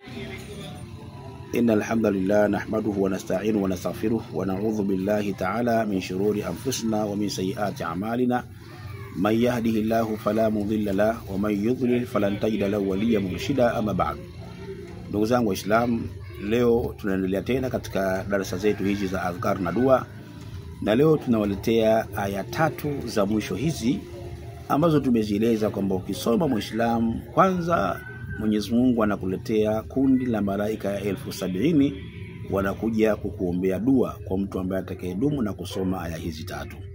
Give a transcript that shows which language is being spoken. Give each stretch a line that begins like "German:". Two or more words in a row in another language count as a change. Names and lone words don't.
Arabic: إن الحمد لله نحمده ونستعينه ونستغفره ونعوذ بالله تعالى من شرور أنفسنا ومن سيئات أعمالنا من يهده الله فلا مضل له ومن يضلل فلن تجد له وليا مرشدا. أما بعد,
Swahili: ndugu zangu Waislamu, leo tunaendelea tena katika darasa zetu hizi za adhkar na dua, na leo tunawaletea aya 3 za mwisho hizi ambazo tumezieleza kwamba ukisoma Muislamu, kwanza Mwenyezi Mungu anakuletea kundi la malaika ya 70,000 wanakuja kukuombea dua kwa mtu ambaye atakayedumu na kusoma aya hizi 3.